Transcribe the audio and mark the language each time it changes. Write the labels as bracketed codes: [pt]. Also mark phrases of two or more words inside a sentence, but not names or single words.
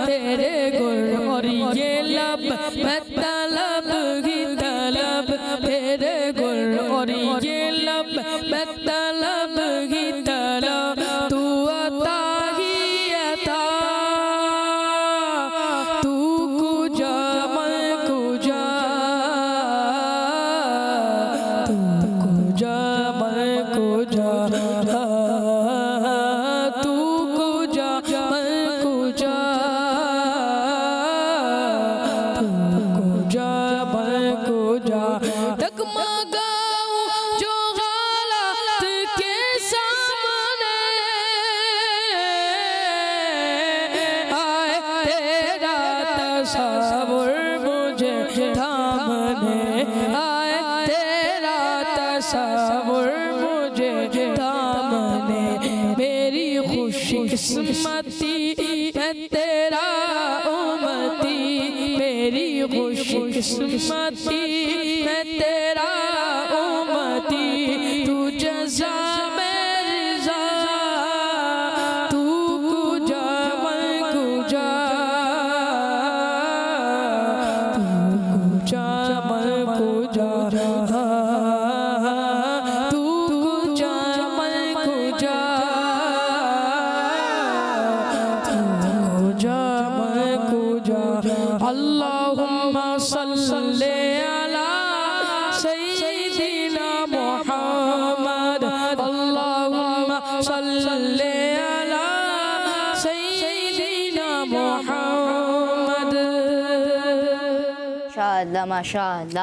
[ur] تیرے گل اور یہ لب میں طلب ہی طلب. تیرے گل اور یہ لب میں طلب ہی طلب. تو عطا ہی عطا. [fa] تو کجا من کجا. تو کجا من کجا. تو کجا من کجا. تو کجا من کجا. [ur] ڈگمگاؤں جو حالات کے سامنے آئے. تیرا تصور مجھے تھامنے آئے. تیرا تصور مجھے تھامنے. میری خوش قسمتی میں تیرا امتی. میری خوش قسمتی میں تیرا امتی. تو جزا میں رضا. [fa] تو کجا من کجا. تو کجا من کجا. تو کجا من کجا. تو کجا من کجا. [ar] اللہم صلی علی سیدنا محمد. اللہم صلی علی سیدنا محمد. ماشاءاللہ ماشاءاللہ.